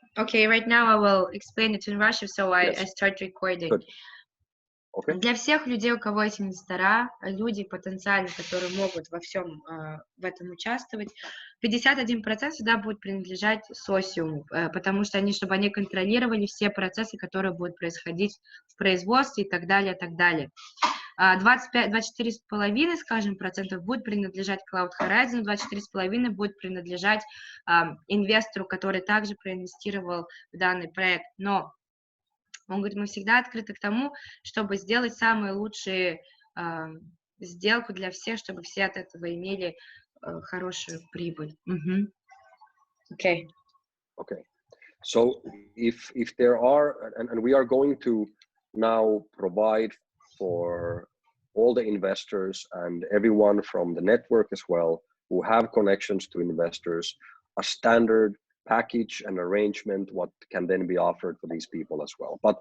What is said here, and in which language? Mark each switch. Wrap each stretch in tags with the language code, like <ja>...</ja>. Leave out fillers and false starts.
<en>Okay, right now I will explain it in Russian, so I Yes. start recording. Good. Okay.</en> <ru>Для всех людей, у кого есть инвестора, люди потенциальные, которые могут во всем в этом участвовать, 51% всегда будет принадлежать Socium, потому что чтобы они контролировали все процессы, которые будут происходить в производстве и так далее, и так далее. 24,5%, скажем, процентов будет принадлежать Cloud Horizon, 24,5% будет принадлежать инвестору, который также проинвестировал в данный проект. Но он говорит, мы всегда открыты к тому, чтобы сделать самую лучшую сделку для всех, чтобы все от этого имели хорошую прибыль.</ru> <en>Okay. Okay. So if there are, and we are going to now provide for all the investors and everyone from the network as well who have connections to investors, a standard package and arrangement what can then be offered for these people as well.</en>